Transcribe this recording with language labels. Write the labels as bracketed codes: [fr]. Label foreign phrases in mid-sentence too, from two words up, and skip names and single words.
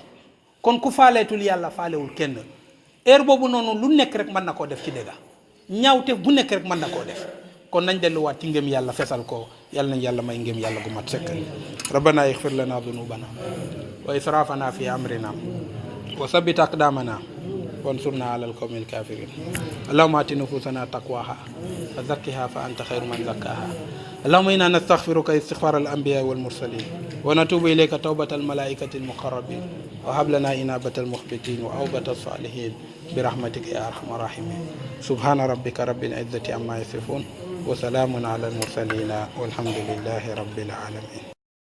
[wo] kon ku faaleetul yàlla faalewul kenn heure boobu noonu lu nekk rek mën na koo def ci dëgga ñaawte bu nekk rek mën na koo def kon nañ delluwaat ci ngëm yàlla fesal ko yàlla nañ yàlla may ngëm yàlla gu mat sëkk rabbana [ar] اغفر لنا ذنوبنا وإسرافنا في أمرنا وثبت أقدامنا وانصرنا على القوم الكافرين اللهم آت نفوسنا تقواها وزكها فأنت خير من زكاها اللهم إنا نستغفرك استغفار الأنبياء والمرسلين ونتوب إليك توبة الملائكة المقربين وهب لنا إنابة المخبتين وأوبة الصالحين برحمتك يا أرحم الراحمين سبحان ربك رب العزة عما يصفون وسلام على المرسلين والحمد لله رب العالمين